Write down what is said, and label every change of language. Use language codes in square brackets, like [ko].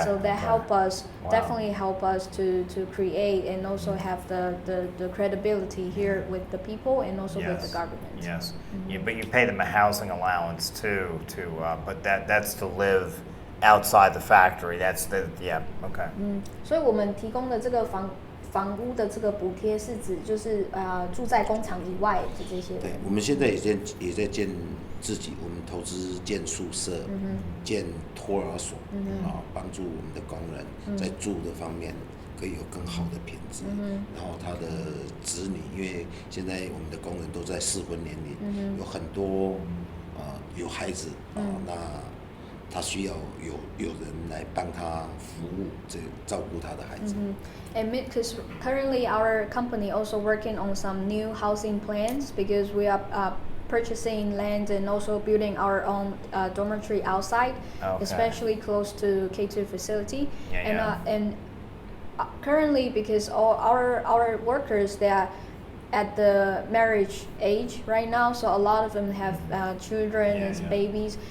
[en] so that help us definitely help us to create and also have the credibility here with the people and also with the government. Yes, but you pay them a housing allowance too. But that's to live outside the factory. That's okay. [zh] 所以我们提供的这个房屋的这个补贴是指就是住在工厂以外的这些人。对，我们现在也在建自己，我们投资建宿舍，建托儿所，帮助我们的工人在住的方面可以有更好的品质。然后他的子女，因为现在我们的工人都在适婚年龄，有很多有孩子那他需要有人来帮他服务，照顾他的孩子。 [en] And because currently our company also working on some new housing plans because we are purchasing land and also building our own dormitory outside, especially close to K2 facility. And currently because all our workers they are at the marriage age right now, so a lot of them have children and babies.